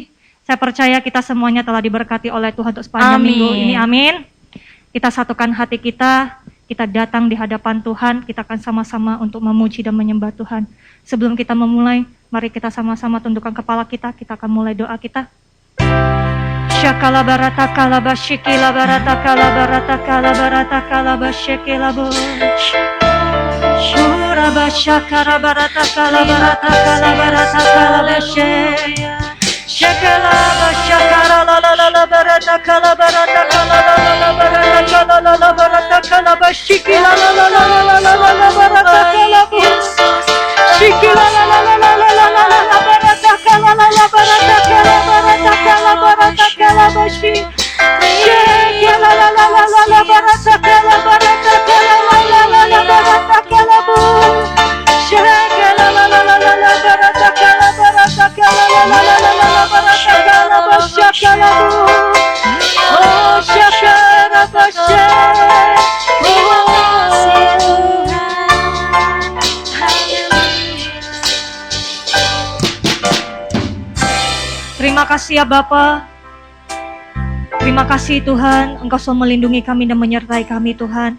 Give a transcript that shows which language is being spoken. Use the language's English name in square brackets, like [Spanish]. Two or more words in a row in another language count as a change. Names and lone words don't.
[Indonesian] Saya percaya kita semuanya telah diberkati oleh Tuhan untuk sepanjang Amin. minggu ini. Amin. Kita satukan hati kita. Kita datang di hadapan Tuhan, kita akan sama-sama untuk memuji dan menyembah Tuhan. Sebelum kita memulai, mari kita sama-sama tundukkan kepala kita akan mulai doa kita. Syakala barata kala basyikila barata kala barata kala barata kala basyikila bo. Shura basyakara barata kala barata kala barata kala basyik. Shakala basyakara la la la la barata kala barata kala la la la barata kala la la barata kala basyikila la la la la la la la barata kala bo. Shikila la la la la la la la la barata kala la la barata kala barata kala barata kala basyik. Shikila la la la la la barata kala barata kala la la la la barata kala bo. Shikila la la la la la barata kala barata kala la la la la la barata kala basyik kala bo. Oh syakara basyik. Terima kasih ya Bapa. Terima kasih Tuhan, Engkau selalu melindungi kami dan menyertai kami Tuhan.